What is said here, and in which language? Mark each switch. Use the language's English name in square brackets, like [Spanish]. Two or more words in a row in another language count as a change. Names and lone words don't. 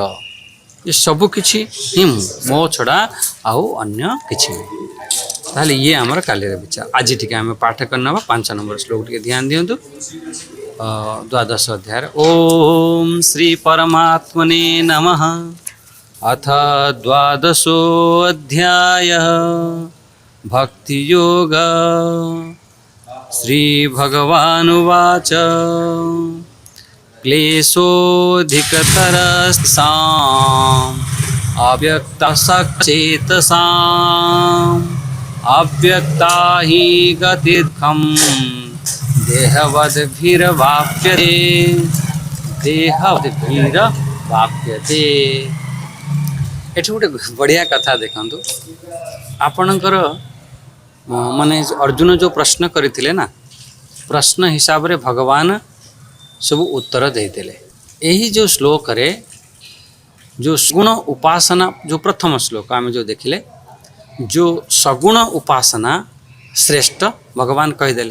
[Odia] ଏ ସବୁ କିଛି ହିଁ ମୁଁ, ମୋ ଛଡ଼ା ଆଉ ଅନ୍ୟ କିଛି ନାହିଁ। ତାହେଲେ ଇଏ ଆମର କାଲିର ବିଚାର। ଆଜି ଟିକେ ଆମେ ପାଠ କରିନେବା 5 ନମ୍ବର ଶ୍ଲୋକ ଟିକେ ଧ୍ୟାନ ଦିଅନ୍ତୁ। ଦ୍ୱାଦଶ ଅଧ୍ୟାୟରେ [Sanskrit] ଓମ୍ ଶ୍ରୀ ପରମାତ୍ମନେ ନମଃ। अथ द्वादशोऽध्यायः भक्तियोग। श्रीभगवानुवाच क्लेशोऽधिकतरस्ताम् अव्यक्तसचेतसाम् अव्यक्ता हि गतिर्खम् देहवद्भिर्वाप्यते देहवद्भिर्वाप्यते। [Odia] ଏଠି ଗୋଟେ ବଢ଼ିଆ କଥା ଦେଖନ୍ତୁ। ଆପଣଙ୍କର ମାନେ ଅର୍ଜୁନ ଯେଉଁ ପ୍ରଶ୍ନ କରିଥିଲେ ନା, ପ୍ରଶ୍ନ ହିସାବରେ ଭଗବାନ ସବୁ ଉତ୍ତର ଦେଇଥିଲେ। ଏହି ଯେଉଁ ଶ୍ଲୋକରେ ଯେଉଁ ସଗୁଣ ଉପାସନା, ଯେଉଁ ପ୍ରଥମ ଶ୍ଲୋକ ଆମେ ଯେଉଁ ଦେଖିଲେ, ଯେଉଁ ସଗୁଣ ଉପାସନା ଶ୍ରେଷ୍ଠ ଭଗବାନ କହିଦେଲେ।